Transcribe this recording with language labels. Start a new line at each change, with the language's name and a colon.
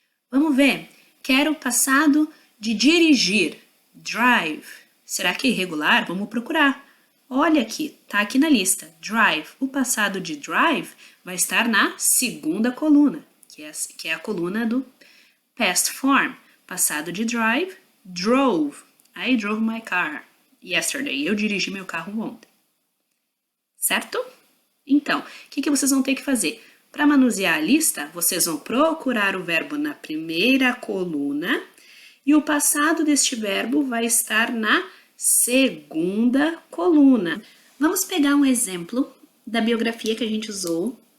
Portuguese: Vamos ver, quero o passado de dirigir, drive. Será que é irregular? Vamos procurar. Olha aqui, tá aqui na lista, drive. O passado de drive vai estar na segunda coluna, que é a coluna do past form. Passado de drive, drove.
English: I drove my car yesterday.
Portuguese: Eu dirigi meu carro ontem. Certo? Então, o que vocês vão ter que fazer? Para manusear a lista, vocês vão procurar o verbo na primeira coluna e o passado deste verbo vai estar na segunda coluna. Vamos pegar um exemplo da biografia que a gente usou